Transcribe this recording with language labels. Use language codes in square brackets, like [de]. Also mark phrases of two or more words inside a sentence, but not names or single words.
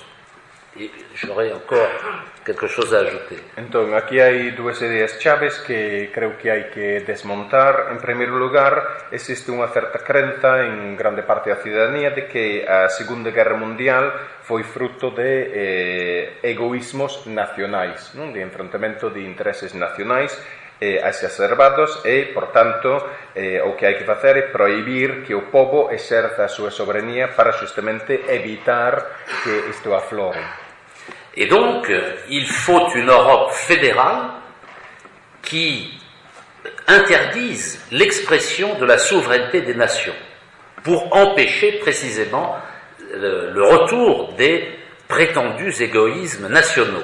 [fr] E j'aurais encore quelque chose a ajouter. [gl] Entón, aquí hai dúas ideas chaves que creo que hai que desmontar. En primeiro lugar, existe unha certa crenza en grande parte da cidadanía de que a Segunda Guerra Mundial foi fruto de egoísmos nacionais, non? De enfrentamento de intereses nacionais exacerbados e, por tanto, o que hai que facer é prohibir que o pobo exerza a súa soberanía para justamente evitar que isto aflore. [fr] Et donc, il faut une Europe fédérale qui interdise l'expression de la souveraineté des nations pour empêcher précisément le retour des prétendus égoïsmes nationaux.